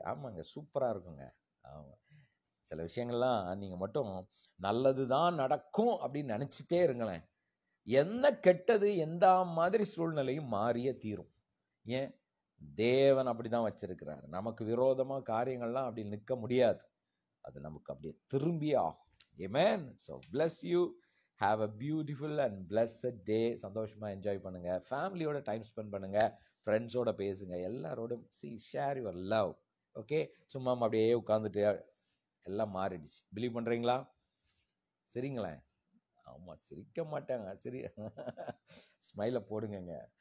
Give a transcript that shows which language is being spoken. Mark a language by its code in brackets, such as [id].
[ta] ஆமாங்க, சூப்பராக இருக்குங்க. ஆமாம், சில விஷயங்கள்லாம் நீங்கள் மட்டும் நல்லது தான் நடக்கும் அப்படின்னு நினச்சிட்டே இருங்களேன். என்ன கெட்டது எந்த மாதிரி சூழ்நிலையும் மாறியே தீரும். ஏன்? தேவன் அப்படி தான் வச்சிருக்கிறார். நமக்கு விரோதமாக காரியங்கள்லாம் அப்படி நிற்க முடியாது. அது நமக்கு அப்படியே திரும்பியே ஆகும். Amen. [en] So bless you. Have a beautiful and blessed day. [ta] சந்தோஷமா என்ஜாய் பண்ணுங்க, ஃபேமிலியோட டைம் ஸ்பெண்ட் பண்ணுங்க, ஃப்ரெண்ட்ஸோட பேசுங்க, எல்லாரோடும் [en] share your love. [ta] ஓகே, சும்மா அப்படியே உட்காந்துட்டு எல்லாம் மாறிடுச்சு. பிலீவ் பண்றீங்களா? சரிங்களேன். ஆமாம், சிரிக்க மாட்டாங்க. சரி, ஸ்மைலை போடுங்க.